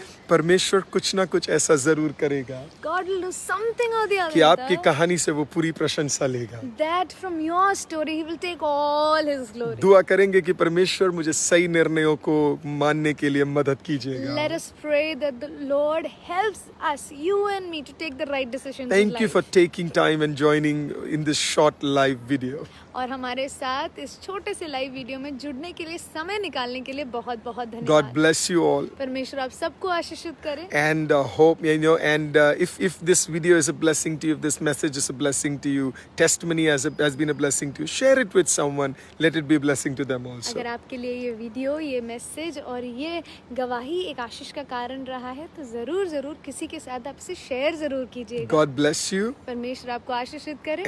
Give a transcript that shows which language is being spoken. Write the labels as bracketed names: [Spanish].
[Hindi] परमेश्वर कुछ ना कुछ ऐसा जरूर करेगा [English] God will do something or the [Hindi] कि आपकी [English] other [Hindi] कहानी से वो पूरी प्रशंसा लेगा। [English] that from your story he will take all his glory. [Hindi] दुआ करेंगे कि परमेश्वर मुझे सही निर्णयों को मानने के लिए मदद कीजिएगा। [English] Let us pray that the Lord helps us, you and me, to take the right decisions in Thank you life. for taking time and joining in this short live video. [Hindi] और हमारे साथ इस छोटे से लाइव वीडियो में जुड़ने के लिए, समय निकालने के लिए बहुत बहुत [English] God [Hindi] धन्यवाद। [English] bless you all. [Hindi] परमेश्वर आप सबको आशीषित करे। [English] And hope, you know, and if this video is a blessing to you, if this message is a blessing to you, testimony has been a blessing to you, share it with someone. Let it be a blessing to them also. [Hindi] अगर आपके लिए ये video, ये message और ये गवाही एक आशीष का कारण रहा है तो जरूर जरूर किसी के साथ आप इसे शेयर जरूर कीजिएगा। [English] God bless you [Hindi] परमेश्वर आपको आशीषित करे।